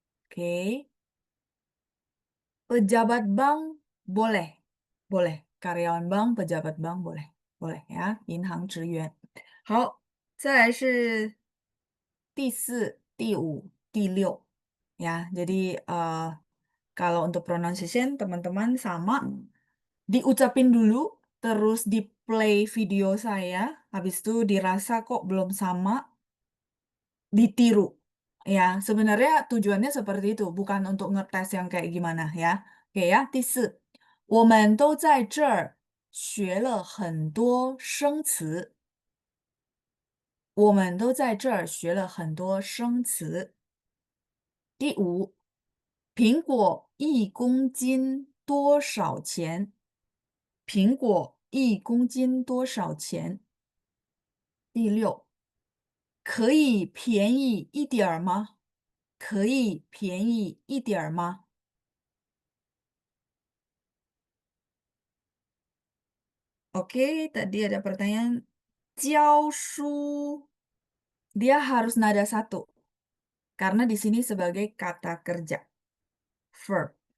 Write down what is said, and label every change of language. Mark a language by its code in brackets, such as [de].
[id] Oke, pejabat bank boleh, boleh. Karyawan bank, pejabat bank boleh, boleh ya. [zh] 银行职员。好，再来是第四、第五、第六 [id] ya. Jadi kalau untuk pronunciation teman-teman sama diucapin dulu, terus di play video saya, habis itu dirasa kok belum sama, ditiru. Ya, sebenarnya tujuannya seperti itu, bukan untuk ngetes yang kayak gimana ya. Oke ya, [zh] 第四，我们都在这儿学了很多生词。我们都在这儿学了很多生词。第五，苹果1公斤多少钱？苹果1公斤多少钱？第六，可以便宜一点儿吗？可以便宜一点儿吗？ [id] Oke, tadi ada pertanyaan. Jiaoshu, dia harus nada satu. Karena di sini sebagai kata kerja. Verb.